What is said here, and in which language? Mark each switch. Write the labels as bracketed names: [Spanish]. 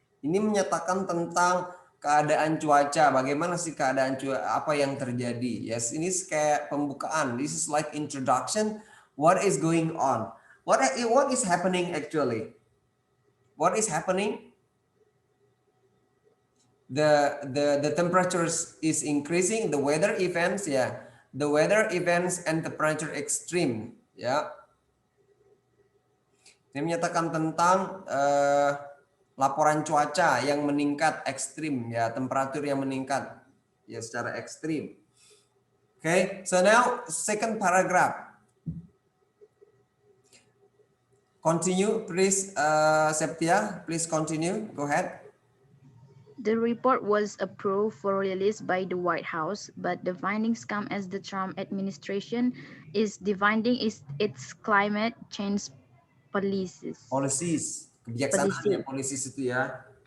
[Indonesian] Ini menyatakan tentang keadaan cuaca. Bagaimana sih keadaan cuaca? Apa yang terjadi? Yes, ini kayak pembukaan. [English] This is like introduction. What is going on? What is happening actually? What is happening? The temperatures is increasing. The weather events, yeah. The weather events and temperature extreme, ya. [Indonesian] Ini menyatakan tentang laporan cuaca yang meningkat ekstrim, ya, temperatur yang meningkat ya secara ekstrim. [English] Okay, so now second paragraph. Continue, please, Septia. Please continue. Go ahead. The report was approved for release by the White House, but the findings come as the Trump administration is dividing its climate change policies. [Indonesian] Kebijaksanaannya policies itu ya.